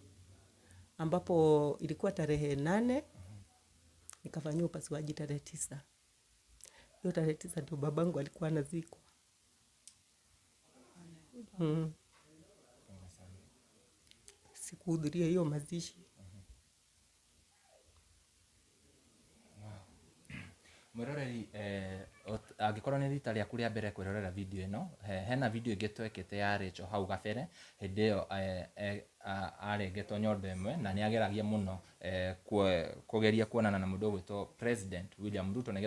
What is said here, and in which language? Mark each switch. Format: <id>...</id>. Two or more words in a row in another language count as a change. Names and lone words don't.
<sw>Ambapo ilikuwa tarehe 8, nikafanywa upasuaji tarehe 9. Hiyo tarehe 9 ndio babangu alikuwa anazikwa. Sikuhudhuria hiyo mazishi.</sw> <ki>Mwiroreri angikorwo ni rita rĩaku rĩa mbere kwĩrorera video ĩno, hena video ĩngĩ twekete ya Rachel hau gabere. Hĩndĩ ĩyo arengetwo nyondo ĩmwe na nĩ ageragia mũno kũgeria kuonana na mũndũ ũgwĩtwo President William Ruto</ki>